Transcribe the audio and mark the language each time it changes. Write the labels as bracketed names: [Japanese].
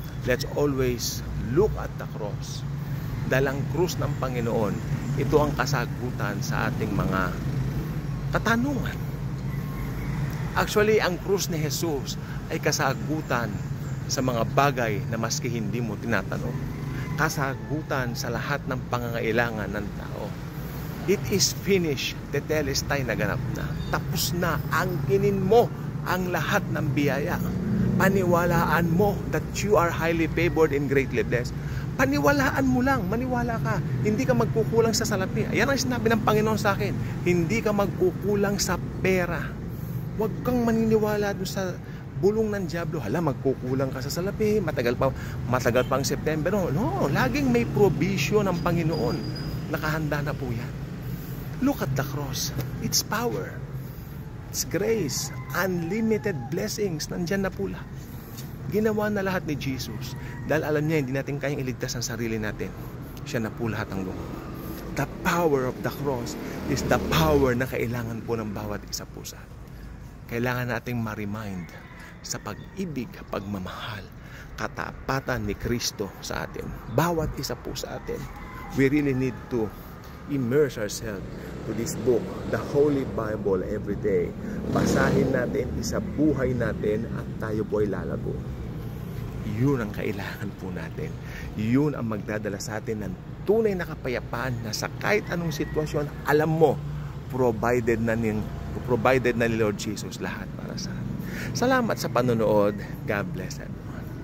[English] Let's always look at the cross. [Filipino] Dahil ang krus ng Panginoon, ito ang kasagutan sa ating mga katanungan. Actually, ang krus ni Jesus ay kasagutan sa mga bagay na maski hindi mo tinatanong. Kasagutan sa lahat ng pangangailangan ng tao. [English] It is finished. [Filipino] Tetelestai, naganap na. Tapos na. Angkinin mo ang lahat ng biyaya. Paniwalaan mo [English] that you are highly favored and greatly blessed. [Filipino] Paniwalaan mo lang. Maniwala ka. Hindi ka magkukulang sa salapi. Ayan ang sinabi ng Panginoon sa akin. Hindi ka magkukulang sa pera. Huwag kang maniniwala doon sa bulong ng Diablo. Hala, magkukulang ka sa salapi. Matagal pa ang September. [English] No, [Filipino] laging may provision ng Panginoon. Nakahanda na po yan. [English] Look at the cross. It's power. It's grace. Unlimited blessings. [Filipino] Nandyan na po lahat. Ginawa na lahat ni Jesus. Dahil alam niya, hindi natin kayang iligtas ang sarili natin. Siya na po lahat ang gumawa. [English] The power of the cross is the power [Filipino] na kailangan po ng bawat isa po sa atin. Kailangan nating ma-remind sa pag-ibig, pagmamahal, katapatan ni Kristo sa atin. Bawat isa po sa atin. [English] We really need to immerse ourselves to this book, the Holy Bible, every day. [Filipino] Basahin natin, isabuhay natin, at tayo po ay lalago. Yun ang kailangan po natin. Yun ang magdadala sa atin ng tunay na kapayapaan na sa kahit anong sitwasyon, alam mo, provided na ni Lord Jesus lahat para sa atin. Salamat sa panonood. [English] God bless everyone.